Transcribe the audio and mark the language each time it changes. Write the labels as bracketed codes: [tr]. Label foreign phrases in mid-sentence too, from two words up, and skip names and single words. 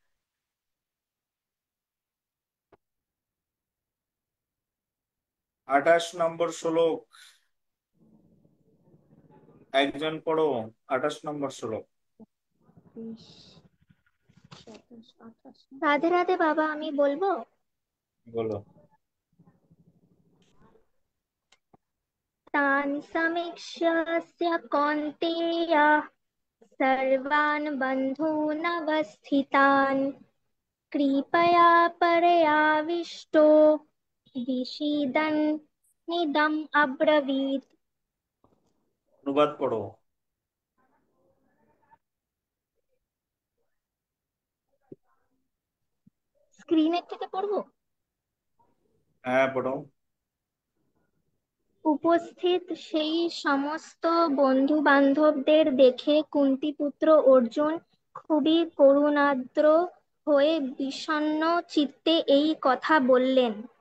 [bn] 28 নম্বর শ্লোক, একজন পড়ো। 28 নম্বর শ্লোক। 27, 28 রাধে রাধে বাবা, আমি বলবো। বলো। [sa] तान् समीक्ष्य कौन्तेय सर्वान् बन्धूनवस्थितान् कृपया परयाविष्टो विषीदन्निदम् अब्रवीत्। [bn] অনুবাদ পড়ো। স্ক্রিনের থেকে পড়বো। হ্যাঁ, পড়ো। উপস্থিত সেই সমস্ত বন্ধু বান্ধবদের দেখে কুন্তিপুত্র অর্জুন খুবই করুণার্দ্র হয়ে বিষণ্ণ চিত্তে এই কথা বললেন।